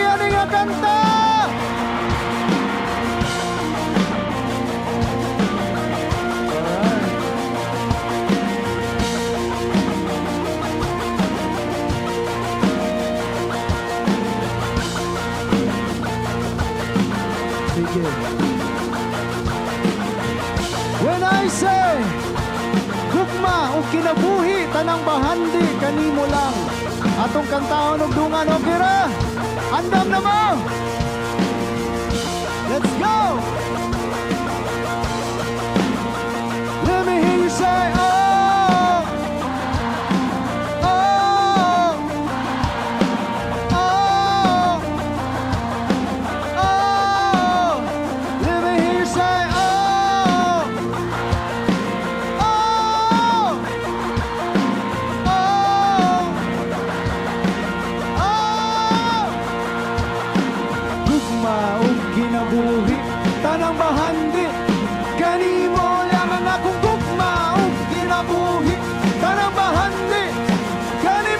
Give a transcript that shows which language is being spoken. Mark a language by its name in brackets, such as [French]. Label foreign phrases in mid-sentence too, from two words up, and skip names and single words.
[Cebuano] Ano nga kanta? Alright. Sige. [English] When I say [Cebuano] gugma o kinabuhi tanang bahandi kanimo lang atong kantahon og dungan, okay ra? Andam na mo! [English] Let's go! Let me hear you say, oh! Oh! Oh! Oh! Let me hear you say, oh! Oh! Oh! [Cebuano] Gugma o kinabuhi tanang bahandi kanimo lang ang akong gugma o kinabuhi tanang bahandi kanimo.